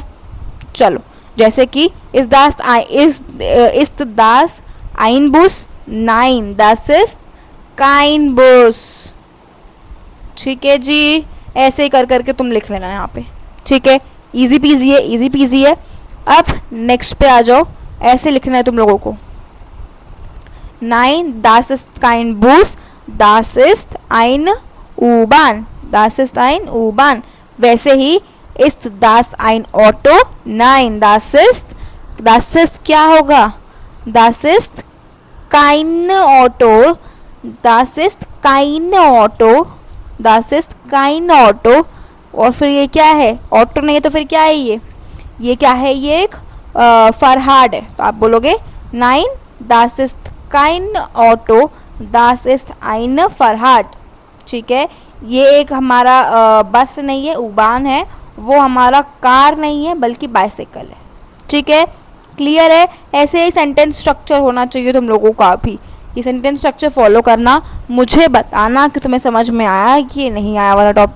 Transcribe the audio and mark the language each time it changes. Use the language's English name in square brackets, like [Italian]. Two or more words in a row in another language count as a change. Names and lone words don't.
[Hindi] चलो, जैसे कि [German] ist das ein Bus 9 das ist kein Bus, [Hindi] ठीक है जी। ऐसे ही कर करके तुम लिख लेना यहाँ पे, ठीक है। [English] easy peasy [Hindi] है, [English] easy peasy [Hindi] है। अब नेक्स्ट पे आ जाओ, ऐसे लिखना है तुम लोगों को, [German] 9 das ist kein Bus, das ist ein U-Bahn, das ist ein U-Bahn। [Hindi] वैसे ही [German] ist das ein Auto, nein das ist [Hindi] क्या होगा, [German] das ist kein Auto, das ist kein Auto, das ist kein Auto। [Hindi] और फिर ये क्या है, ऑटो नहीं है तो फिर क्या है ये क्या है, ये एक फरहाड है, तो आप बोलोगे [German] 9 das ist kein Auto, das ist eine Fahrrad, [Hindi] ठीक है। ये एक हमारा बस नहीं है, उबान है, वो हमारा कार नहीं है बल्कि बाइसाइकिल है, ठीक है। क्लियर है? ऐसे ही [English] sentence structure [Hindi] होना चाहिए तुम लोगों का भी। ये [English] sentence structure [Hindi] फॉलो करना, मुझे बताना कि तुम्हें समझ में आया कि नहीं आया वाला टॉपिक।